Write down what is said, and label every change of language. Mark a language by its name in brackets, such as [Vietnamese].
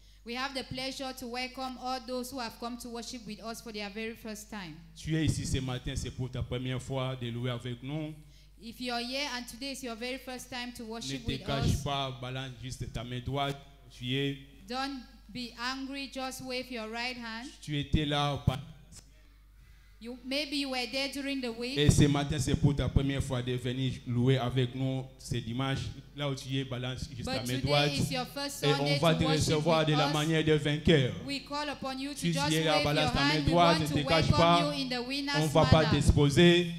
[English] We have the pleasure to welcome all those who have come to worship with us for their very first time. [French] Tu es ici ce matin, c'est pour ta première fois de louer avec nous. [English] If you're here and today is your very first time to worship with us, [French] ne te cache pas, balance juste ta main droite. Tu es. [English] Don't be angry, just wave your right hand. [French] Tu étais là. [English] Maybe you were there during the week. [French] Et ce matin, c'est pour ta première fois de venir louer avec nous ce dimanche. Là où tu es, balance juste ta main droite. Et on va te recevoir de la manière de vainqueur. Tu es là, balance ta main droite, ne te cache pas. On ne va pas t'exposer.